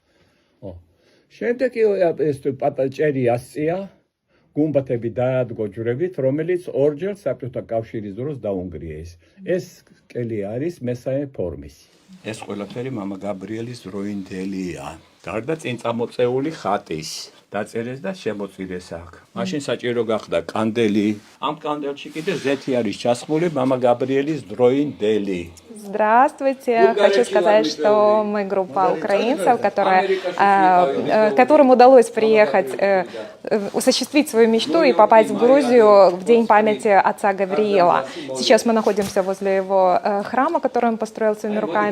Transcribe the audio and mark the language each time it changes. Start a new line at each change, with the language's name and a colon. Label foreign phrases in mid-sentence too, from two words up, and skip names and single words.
Georgian: შემდეგ ეს პატაჭერი ასწია გუმბათები დაადგო ჯვრებით რომელიც ორჯერ საბჭოთა კავშირის დროს დაუნგრიეს ეს კელი არის მესამე ფორმის ეს ყველაფერი მამა გაბრიელის დროინდელია გარდა წინ წამოწეული ხატის დაწერეს და შემოწირეს აქ მაშინ საჭირო გახდა კანდელი ამ კანდელში კიდე ზეთი არის ჩასხმული მამა გაბრიელის დროინდელი
Russian: Здравствуйте. Хочу сказать, что мы группа украинцев, которым удалось приехать, осуществить свою мечту и попасть в Грузию в День памяти отца Гавриила. Сейчас мы находимся возле его храма, который он построил своими руками.